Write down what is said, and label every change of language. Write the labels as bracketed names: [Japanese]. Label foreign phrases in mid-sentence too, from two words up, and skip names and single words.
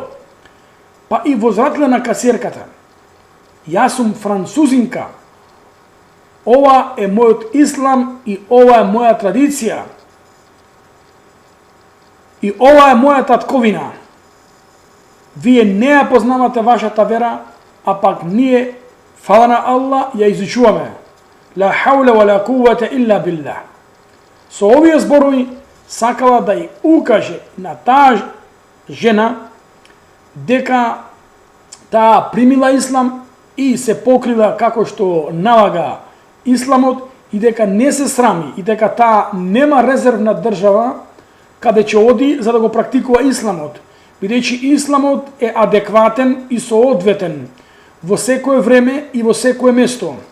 [Macedonian] Па и возвратила на касиерката: јас сум французинка, ова е мојот ислам и ова е моја традиција. и ова е моја татковина. Вие не ја познавате вашата вера, а пак ние, фала на Аллах, ја изучуваме. [Arabic] لا حول ولا قوة إلا بالله. [Macedonian] Со овие зборови сакала да ја укаже на таа жена дека таа примила ислам и се покрила како што налага исламот и дека не се срами и дека таа нема резервна држава каде ќе оди за да го практикува исламот, бидејќи исламот е адекватен и соодветен во секое време и во секое место.